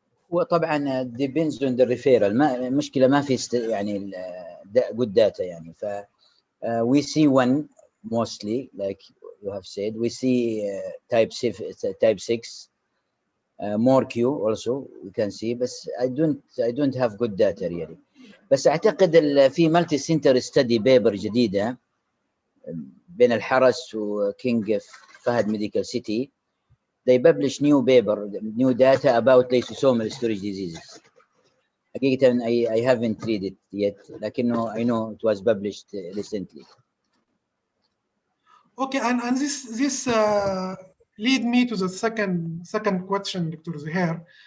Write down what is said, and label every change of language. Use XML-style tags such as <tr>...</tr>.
<ar>وطبعا</ar> <en>depends on the referral.</en> <ar>ما المشكله ما في يعني</ar> <en>good data</en> <ar>يعني ف</ar> <en>we see one mostly like you have said. We see type 6 more Q also we can see, but I don't have good data really.</en> <ar>بس اعتقد في مالتي سنتر ستدي بيبر جديده بين الحرس وكينج فهد ميديكال سيتي.</ar> <en>They publish new paper, new data about lysosomal storage diseases.</en> <ar>حقيقة</ar> <en>I haven't read it yet,</en> <ar>لكنه</ar> <en>I know it was published recently. Okay, and this lead me to the second question, Dr. Zuhair.</en>